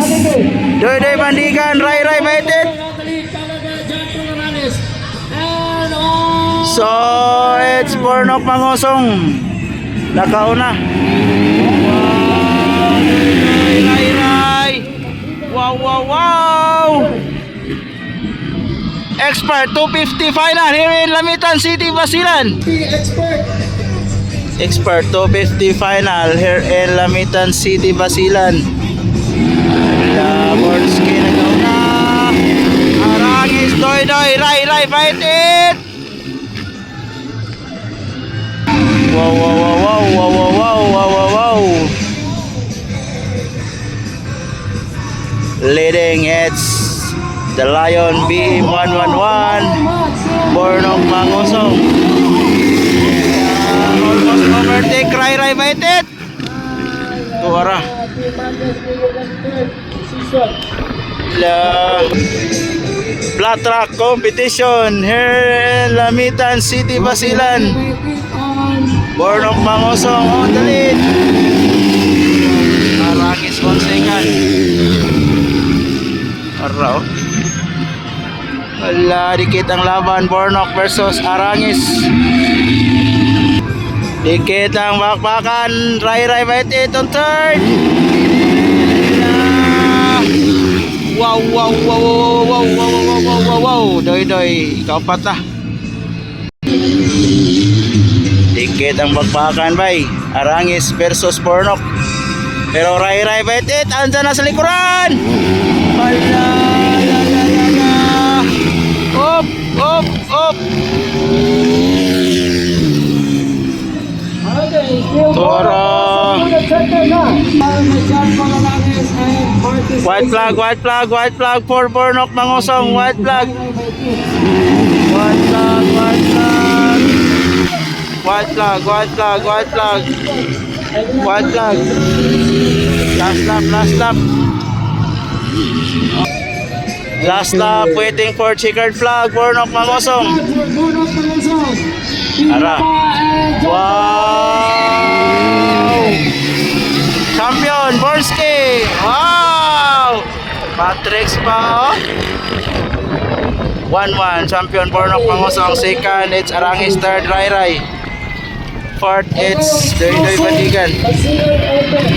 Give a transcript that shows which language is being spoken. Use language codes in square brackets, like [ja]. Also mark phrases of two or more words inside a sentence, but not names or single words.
[en] Doydoy Bandigan, Ray Baitit. So, it's Bornok Mangosong. [ceb] Nakauna. Wow! Doydoy, Ray. Wow! [en] Expert 250 final here in Lamitan City, Basilan. Expert 250 final here in Lamitan City, Basilan. [ceb] Borske nagauna. [en] Arangis, Doydoy, Ray Baitit. Wow. Leading, it's the Lion Beam 111 Bornok Mangosong. Almost overtake Ray Baitit. Tuwara. Flat track competition here in Lamitan City, Basilan. Bornok Mangosong on the lead. Arangis on second. Araw. [tl] Wala, dikit ang laban. Bornok versus Arangis. Dikit ang bakbakan. [en] Ray Baitit on third. Wow. [tl] Doydoy, ikaw pata. Dikit ang bakbakan, bay. [en] Arangis versus Bornok. [tl] Pero Ray Baitit andyan na sa likuran. Wala. [en] Up. Toro. White flag for Bornok Mangosong. White flag. Last lap, waiting for checkered flag, Bornok Mangosong. Ara. Wow! Champion, Borske! Wow! [tl] Matrix pa, oh. [en] 1-1, champion Bornok Mangosong. Second, it's Arangis. Third, Ray. Fourth, it's Doydoy Bandigan.